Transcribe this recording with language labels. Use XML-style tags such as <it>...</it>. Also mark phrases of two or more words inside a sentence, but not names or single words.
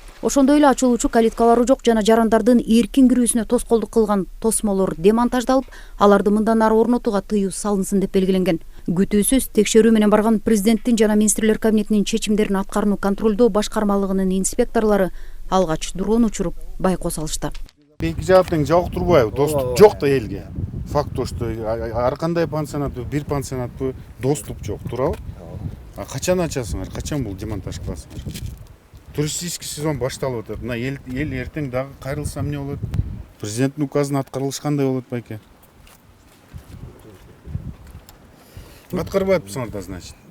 <ky>Ошондой эле ачылуучу калиткалары жок жана жарандардын эркин кирүүсүнө тоскоолдук кылган тосмолор демонтаждалып, аларды мындан ары орнотууга тыюу салынсын деп белгиленген. Күтүүсүз текшерүү менен барган президенттин жана министрлер кабинетинин чечимдерин аткарууну контролдоо башкармалыгынын инспекторлору алгач дрон учуруп байкоо салышты. Эки жаап тең жолуктурбайбы, доступ жок да элге.</ky> <ru>Факт то, что</ru> <ky>ар кандай пансионатпы, бир пансионатпы доступ жок, туурабы? А качан ачасыңар, качан бул демонтаж кыласыңар?</ky> <ru>Туристический сезон</ru> <ky>башталып атат. Мына эл эртең дагы кайрылса эмне болот? Президенттин указына аткарылыш кандай болот байке? Аткарбайбысыңар да, значит.</ky>